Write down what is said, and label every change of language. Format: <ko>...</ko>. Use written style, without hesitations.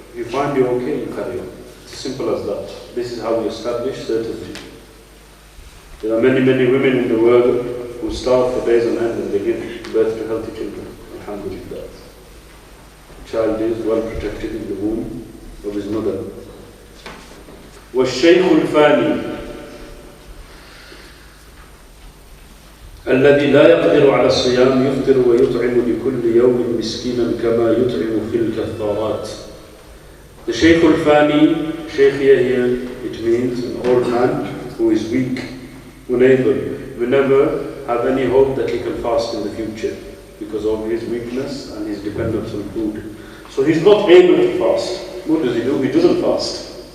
<en>If you find you're okay, you carry on. It's as simple as that. This is how we establish certainty. There are many, many women in the world who starve for days on end and they give birth to healthy children. Alhamdulillah. The child is well protected in the womb of his mother.</en> <ar>والشيخ الفاني الذي لا يقدر على الصيام يفطر ويطعم لكل يوم مسكينا كما يطعم في الكفارات.</ar> <en>The Shaykh al-Fani, Shaykh here, it means an old man who is weak, unable, will never have any hope that he can fast in the future because of his weakness and his dependence on food. So he's not able to fast. What does he do? He doesn't fast.</en>